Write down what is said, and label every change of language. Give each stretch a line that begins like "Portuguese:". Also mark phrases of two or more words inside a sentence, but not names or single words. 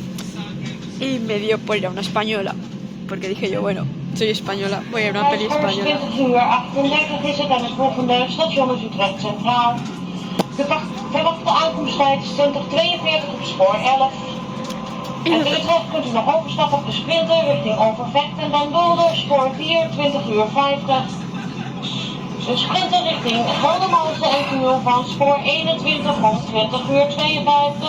Spanish: Y me dio por ir a una española, porque dije yo, bueno, soy española, voy a ir a una peli española.
Dutch: 20:38 is het en het volgende station is Utrecht Centraal. De verwachte aankomsttijd is 20:42 op spoor 11. En in Utrecht kunt u nog overstappen op de Sprinter richting Overvecht en dan Dolder, spoor 4, 20:50. De Sprinter richting Geldermalsen en Tunnel van spoor 21 om 20:52.